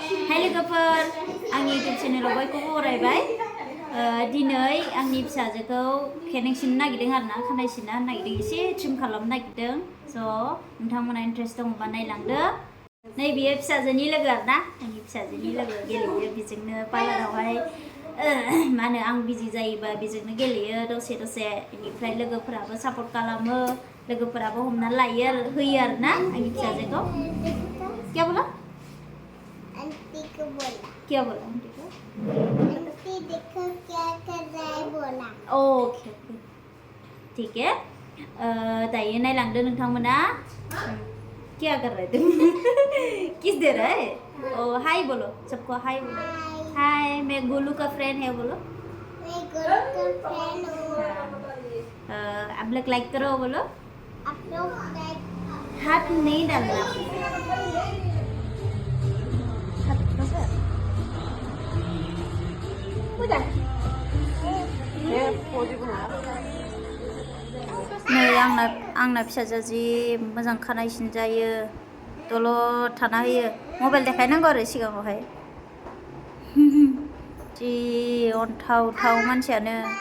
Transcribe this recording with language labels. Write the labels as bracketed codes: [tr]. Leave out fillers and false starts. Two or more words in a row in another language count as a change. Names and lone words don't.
[brx] Hai लोगोफोर आंनि YouTube चेनेलाव बयखौबो बरायबाय दिनै आंनि फिसाजोखौ खेनें सिननो नागिरदों आरोना खानाय सिनना होनो नागिरदों एसे ट्रिम खालामनो नागिरदों स' नोंथांमोना इन्ट्रेस्ट दङबा नायलांदो नै बियो फिसाजोनि लोगो आरोना आंनि फिसाजोनि लोगो गेलेयो बेजोंनो पार्लारावहाय मा होनो आं बिजि जायोबा बेजोंनो गेलेयो दसे दसे बेनिफ्राय लोगोफोराबो सापर्ट खालामो लोगोफोराबो हमना लायो होयो आरोना आंनि फिसाजोखौ [hi] क्या बोला आंटी को बोला क्या बोला आंटी को आंटी देखो क्या कर रहा है बोला ओके ठीक है [brx] दायो नायलांदो नोंथांमोना [hi] क्या कर रहे तुम किस दे रहा है ओ हाय बोलो सबको हाय बोलो हाय मैं गोलू का फ्रेंड है बोलो मैं गोलू का फ्रेंड हूँ आप लोग लाइक करो बोलो आप लोग लाइक हाथ नहीं डालना [brx] नै आंना फिसाजोआ जि मोजां खानाय सिनजायो दलद थाना होयो मबाइल देखायनांगौ आरो सिगाङावहाय जि अनथाव मानसियानो